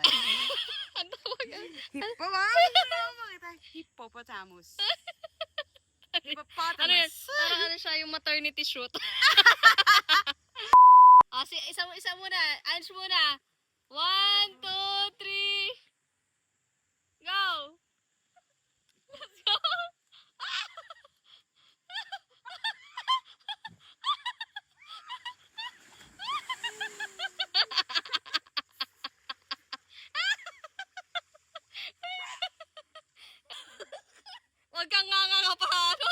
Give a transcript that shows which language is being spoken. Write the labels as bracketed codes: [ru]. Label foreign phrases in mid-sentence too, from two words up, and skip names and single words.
[tl] Ang tawag yan. Hippopotamus. Ano yan? Hippopotamus. Parang ano siya, yung maternity shoot. Isa muna. Ange muna. 1, 2, 3. Go! [en] Let's go! [tl] Huwag kang nga pa ano.